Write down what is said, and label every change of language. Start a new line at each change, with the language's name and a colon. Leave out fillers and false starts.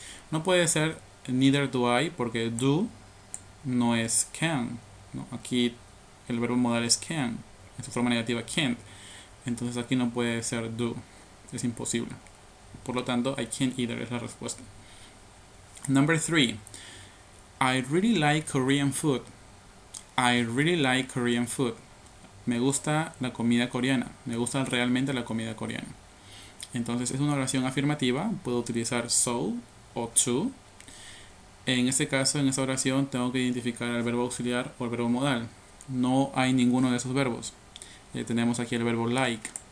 Spanish: No puede ser
English: neither do I
Spanish: porque do no es can, ¿no? Aquí el verbo modal es can, en su forma negativa can't. Entonces aquí no puede ser do, es imposible. Por lo tanto,
English: I can't either
Spanish: es la respuesta.
English: Number 3. I really like Korean food. I really like Korean food.
Spanish: Me gusta la comida coreana. Me gusta realmente la comida coreana. Entonces es una oración afirmativa. Puedo utilizar so o to. En este caso, en esta oración, tengo que identificar el verbo auxiliar o el verbo modal. No hay ninguno de esos verbos. Tenemos aquí el verbo like.